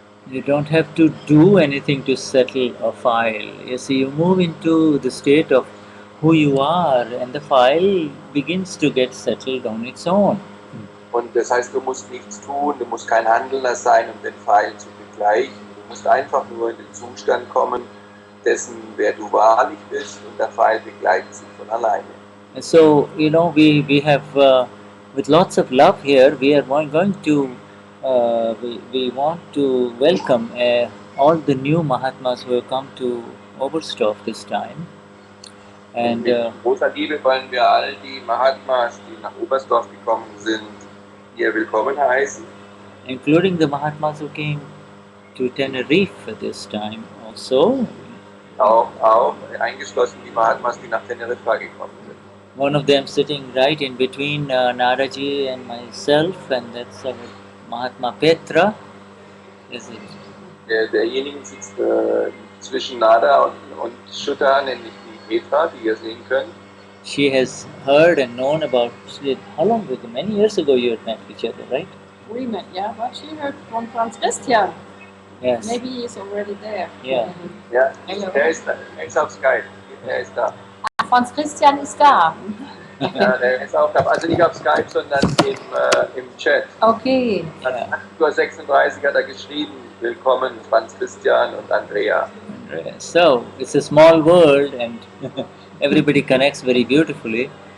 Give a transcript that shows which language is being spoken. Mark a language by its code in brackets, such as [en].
[en] You don't have to do anything to settle a file. You see, you move into the state of who you are, and the file begins to get settled on its own. [de] Und das heißt, du musst nichts tun, du musst kein Handelnder sein, um den Pfeil zu begleichen. Du musst einfach nur in den Zustand kommen, dessen, wer du wahrlich bist, und der Pfeil begleitet sich von alleine. [en] And so, we have, with lots of love here, we are going to, we want to welcome all the new Mahatmas who have come to Oberstdorf this time. And [de] mit großer Liebe wollen wir all die Mahatmas, die nach Oberstdorf gekommen sind, hier willkommen heißen. [en] Including the Mahatmas who came to Tenerife this time also. [de] Auch eingeschlossen die Mahatmas, die nach Teneriffa gekommen sind. [en] One of them sitting right in between Naraji and myself, and that's our Mahatma Petra. Is it? [de] Derjenige sitzt zwischen Nada und Shuddha, nämlich die Petra, die ihr sehen könnt. [en] She has heard and known about, how long ago? Many years ago you had met each other, right? We met, yeah, but she heard from Franz Christian. Yes. Maybe he's already there. Yeah. [de] Ja, [en] Hello. [de] er ist auf Skype, er ist da. Franz Christian ist da. Ja, der ist auch da, also nicht auf Skype, sondern im Chat. [en] Okay. [de] An 8:36 Uhr hat er geschrieben, willkommen Franz Christian und Andrea. [en] So, it's a small world and everybody connects very beautifully.